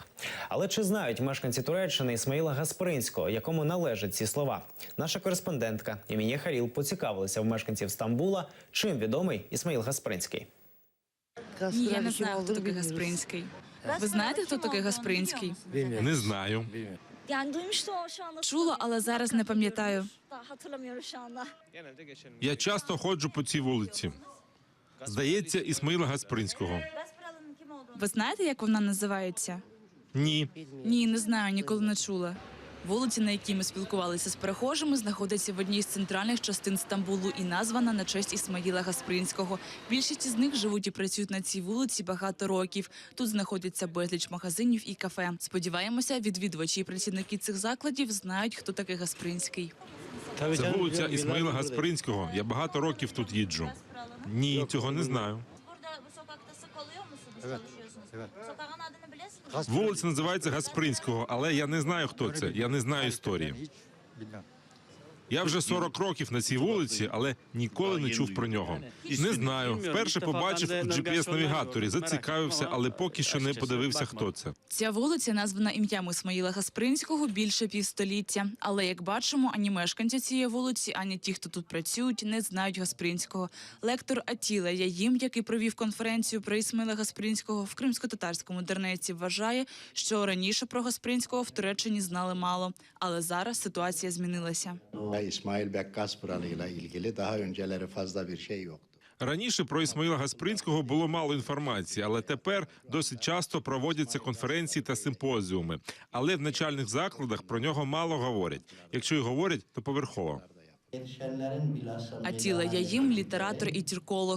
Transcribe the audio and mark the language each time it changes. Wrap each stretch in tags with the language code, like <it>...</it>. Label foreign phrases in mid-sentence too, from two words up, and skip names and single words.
<uk>Але чи знають мешканці Туреччини Ісмаїла Гаспринського, якому належать ці слова? Наша кореспондентка Емінє Халіл поцікавилася в мешканців Стамбула, чим відомий Ісмаїл Гаспринський. Ні, я не знаю, хто такий Гаспринський. Ви знаєте, хто такий Гаспринський? Не знаю.</uk> <tr>Yani duymuştum ama şu anda</tr> <uk>Чула, але зараз не пам'ятаю.</uk> <tr>hatırlamıyorum şu anda.</tr> <uk>Я часто ходжу по цій вулиці. Здається, Ісмаїла Гаспринського.</uk> <tr>Gasparal'ın kim olduğunu</tr> <uk>Ви знаєте, як вона називається? Ні. Ні, не знаю, ніколи не чула. Вулиця, на якій ми спілкувалися з перехожими, знаходиться в одній з центральних частин Стамбулу і названа на честь Ісмаїла Гаспринського. Більшість із них живуть і працюють на цій вулиці багато років. Тут знаходиться безліч магазинів і кафе. Сподіваємося, відвідувачі і працівники цих закладів знають, хто такий Гаспринський. Це вулиця Ісмаїла Гаспринського. Я багато років тут їджу. Ні, цього не знаю.</uk> <tr>Burada bu sokakta sık oluyor musunuz? Çalışıyorsunuz. Sokağın adını biliyorsunuz.</tr> <uk>Вулиця називається Гаспринського, але я не знаю, хто це. Я не знаю історії. Я вже 40 років на цій вулиці, але ніколи не чув про нього. Не знаю. Вперше побачив у GPS-навігаторі, зацікавився, але поки що не подивився, хто це. Ця вулиця названа ім'ям Ісмаїла Гаспринського більше півстоліття. Але, як бачимо, ані мешканці цієї вулиці, ані ті, хто тут працюють, не знають Гаспринського. Лектор Атіла Яїм, який провів конференцію про Ісмаїла Гаспринського в кримсько-татарському Дернеці, вважає, що раніше про Гаспринського в Туреччині знали мало. Але зараз ситуація змінилася.</uk> <tr>İsmail Bekkaspıralı ile ilgili daha önceleri fazla bir şey yoktu.</tr> <uk>Раніше про Ісмаїла Гаспринського було мало інформації, але тепер досить часто проводяться конференції та симпозіуми. Але в навчальних закладах про нього мало говорять. Якщо й говорять, то поверхово. Атіла Яїм – літератор і тюрколог.</uk>